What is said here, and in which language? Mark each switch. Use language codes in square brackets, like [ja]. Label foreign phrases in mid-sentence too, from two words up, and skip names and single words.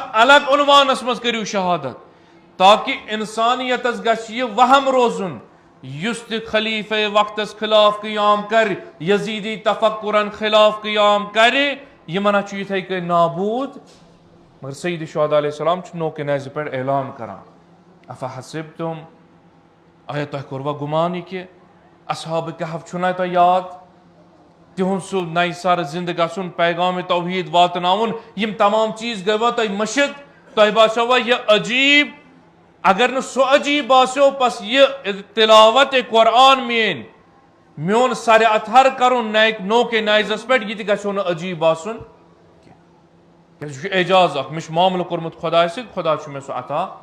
[ks] الگ عنوانس منٛز کٔرِو شہادت تاکہ انسانیتس گژھِ یہِ وہم روزُن یُس تہِ خلیفے وقتس خلاف قیام کرِ یزیدی تفکرن خلاف قیام کرِ یِمن چھُ یِتھے کٔنۍ نابوٗد مگر سید شہداء علیہ السلام چھُ نوکہِ نیزِ پٮ۪ٹھ اعلان کران افحسبتم آیا تۄہہِ کوٚروا گُمان یہِ کہِ اصحاب کہف چھُنا تۄہہِ یاد تِہُنٛد سُہ نَیہِ سرٕ زندٕ گژھُن پیغام توحیٖد واتناوُن یِم تمام چیٖز گٔیوا تۄہہِ مٔشِد تۄہہِ باسیوا یہِ عجیٖب اگر نہٕ سُہ عجیٖب باسیو پس یہِ تلاوت قرآن میون سرِ اتھر کرُن نوکے نیزس پٮ۪ٹھ یہِ تہِ گژھیو نہٕ عجیٖب باسُن کیٛازِ یہِ چھُ اعجاز اکھ مےٚ چھُ معاملہٕ کوٚرمُت خۄداے سۭتۍ خۄدا چھُ مےٚ سُہ عطا